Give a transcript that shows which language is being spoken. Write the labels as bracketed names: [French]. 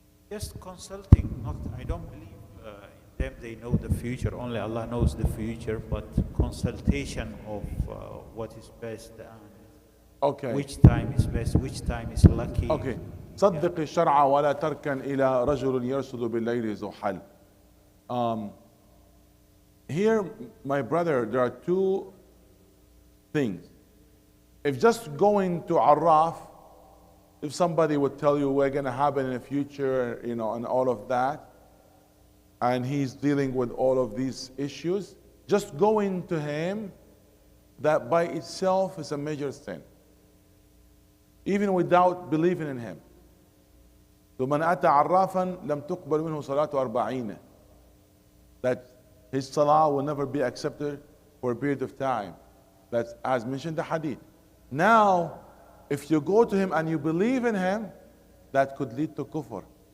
[English] Just consulting. Not, I don't believe in them. They know the future. Only Allah knows the future. But consultation of what is best and Okay. which time is best, which time is lucky. Okay. [Arabic] صدق الشرع ولا تركن إلى رجل يرصد بالليل زحل. [English] Here, my brother, there are two things. If just going to Arraf, if somebody would tell you we're going to happen in the future, you know, and all of that, and he's dealing with all of these issues, just going to him, that by itself is a major sin, even without believing in him. [Arabic] ومن أتى عرافا لم تقبل منه صلاة 40. [English] That his salah will never be accepted for a period of time. That's as mentioned the hadith. Now, if you go to him and you believe in him, that could lead to kufr.